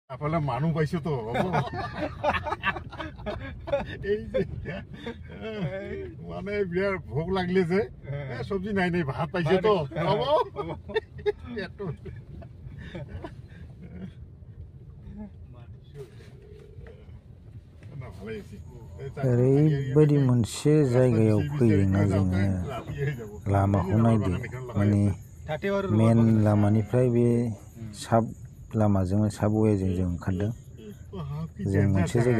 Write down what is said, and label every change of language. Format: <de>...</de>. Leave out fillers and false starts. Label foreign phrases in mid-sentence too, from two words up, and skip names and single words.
<bn>আপনারা মানুষ পাইছো তো এই যে মানে বিরাট ভোগ লাগলে যে সবজি নাই নাই ভাত পাইছে তো</bn> <brx>ओरैबायदि मोनसे जायगायाव फैदोंना जोङो लामाखौ नायदो माने मेन लामानिफ्राय बे साब लामाजों साब वेजों जों ओंखारदों जों मोनसे जायगायाव</brx>